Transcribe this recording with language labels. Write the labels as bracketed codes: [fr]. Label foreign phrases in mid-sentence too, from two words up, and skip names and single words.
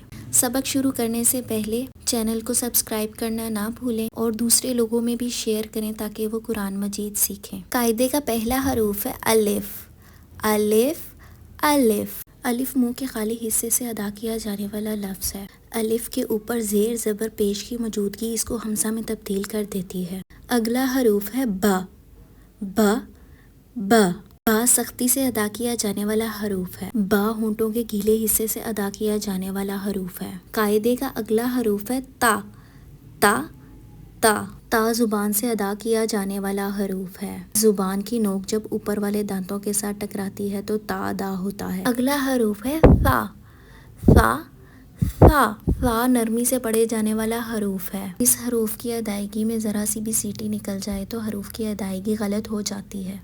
[ur] سبق شروع کرنے سے پہلے چینل کو سبسکرائب کرنا نہ بھولیں اور دوسرے لوگوں میں بھی شیئر کریں تاکہ وہ قرآن مجید سیکھیں. قاعدے کا پہلا حروف ہے الف. الف الف. الف منہ کے خالی حصے سے ادا کیا جانے والا لفظ ہے. الف کے اوپر زیر زبر پیش کی موجودگی اس کو ہمزہ میں تبدیل کر دیتی ہے. اگلا حروف ہے با. با با. با سختی سے ادا کیا جانے والا حروف ہے. با ہونٹوں کے گیلے حصے سے ادا کیا جانے والا حروف ہے. قاعدے کا اگلا حروف ہے تا. تا تا. تا زبان سے ادا کیا جانے والا حروف ہے. زبان کی نوک جب اوپر والے دانتوں کے ساتھ ٹکراتی ہے تو تا ادا ہوتا ہے. اگلا حروف ہے ثا. ثا ثا. ثا نرمی سے پڑھے جانے والا حروف ہے. اس حروف کی ادائیگی میں ذرا سی بھی سیٹی نکل جائے تو حروف کی ادائیگی غلط ہو جاتی ہے.